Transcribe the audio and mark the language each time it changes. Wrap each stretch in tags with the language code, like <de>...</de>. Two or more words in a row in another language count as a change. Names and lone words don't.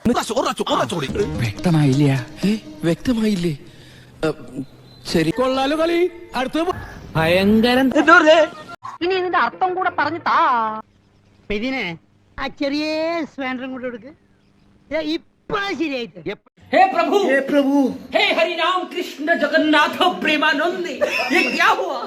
<ml>വ്യക്തമായില്ലേ? ശരി, കൊള്ളാലോ കളി. അടുത്ത ഭയങ്കരം. ഇനി ഇതിന്റെ അർത്ഥം കൂടെ പറഞ്ഞു താ. ഇതിനെ ആ ചെറിയ സ്പാൻഡറും കൂടെ എടുക്ക്. ഇപ്പൊ ശരിയായിട്ട്.</ml> <hi>हे प्रभु, हे प्रभु, हे हरि राम कृष्ण जगन्नाथ प्रेमानंद, ये क्या हुआ?</hi>